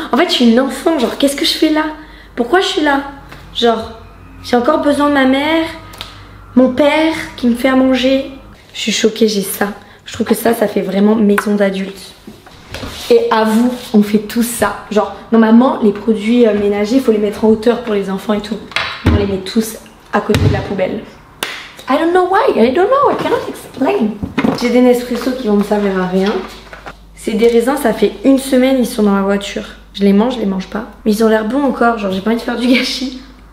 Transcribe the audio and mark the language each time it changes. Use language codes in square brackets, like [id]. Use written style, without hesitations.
[fr] En fait je suis une enfant, genre qu'est-ce que je fais là? Pourquoi je suis là? Genre j'ai encore besoin de ma mère, mon père qui me fait à manger. Je suis choquée, j'ai ça. Je trouve que ça fait vraiment maison d'adulte. Et à vous, on fait tout ça. Genre, normalement, les produits ménagers, il faut les mettre en hauteur pour les enfants et tout. On les met tous à côté de la poubelle. [en] I don't know why, I don't know, I cannot explain. [fr] J'ai des Nespresso qui vont me servir à rien. C'est des raisins, ça fait une semaine, ils sont dans la voiture. Je les mange pas. Mais ils ont l'air bons encore, genre j'ai pas envie de faire du gâchis.